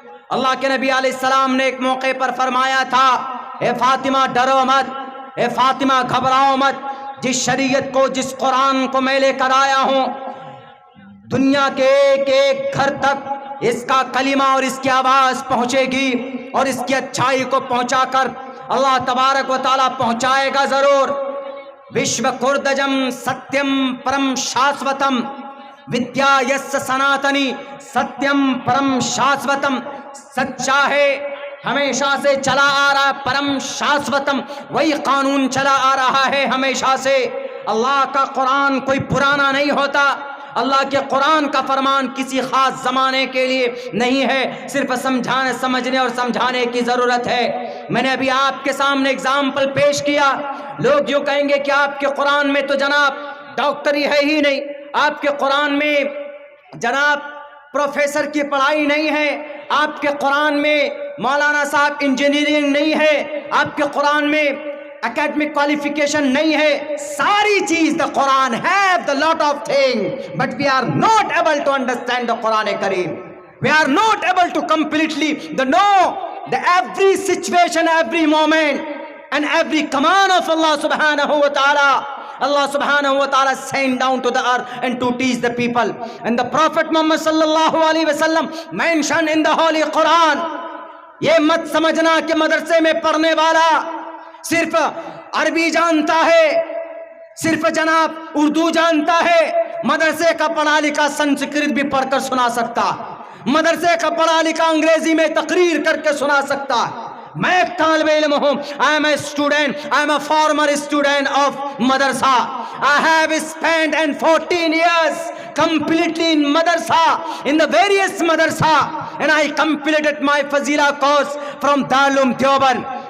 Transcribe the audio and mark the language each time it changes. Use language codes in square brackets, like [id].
[ur] اللہ کے نبی علیہ السلام نے ایک موقع پر فرمایا تھا، اے فاطمہ ڈرو مت، اے فاطمہ گھبراؤ مت، جس شریعت کو، جس قرآن کو میں لے کر آیا ہوں، دنیا کے ایک ایک گھر تک اس کا کلمہ اور اس کی آواز پہنچے گی، اور اس کی اچھائی کو پہنچا کر اللہ تبارک و تعالیٰ پہنچائے گا ضرور. [sa] وشو کردجم ستیم پرم شاسوتم ودیا یس سناتنی ستیم پرم شاسوتم. [ur] سچا ہے، ہمیشہ سے چلا آ رہا ہے، [sa] پرم شاسوتم [ur] وہی قانون چلا آ رہا ہے ہمیشہ سے. اللہ کا قرآن کوئی پرانا نہیں ہوتا. اللہ کے قرآن کا فرمان کسی خاص زمانے کے لیے نہیں ہے، صرف سمجھنے اور سمجھانے کی ضرورت ہے. میں نے ابھی آپ کے سامنے اگزامپل پیش کیا. لوگ یوں کہیں گے کہ آپ کے قرآن میں تو جناب ڈاکٹری ہے ہی نہیں، آپ کے قرآن میں جناب پروفیسر کی پڑھائی نہیں ہے، آپ کے قرآن میں مولانا صاحب انجینئرنگ نہیں ہے، آپ کے قرآن میں [en] academic qualification [ur] نہیں ہے، ساری چیز [en] the Quran have the lot of things, but we are not able to understand the Quran Kareem. We are not able to completely know the every situation, every moment and every command of Allah subhanahu wa ta'ala. Allah subhanahu wa ta'ala sent down to the earth and to teach the people. And the Prophet Muhammad sallallahu alaihi wasallam mentioned in the Holy Quran, [ur] یہ مت سمجھنا کہ مدرسے میں پڑھنے والا صرف عربی جانتا ہے، صرف جناب اردو جانتا ہے، مدرسے کا پڑھا لکھا سنسکرت بھی پڑھ کر سنا سکتا، مدرسے کا پڑھا لکھا انگریزی میں تقریر کر کے سنا سکتا۔ میں ایک طالب علم ہوں، [en] I am a student, I am a former student of madrasa. I have spent 14 years completely in madrasa, in the various madrasa, and I completed my Fazila course from Darul Deoband.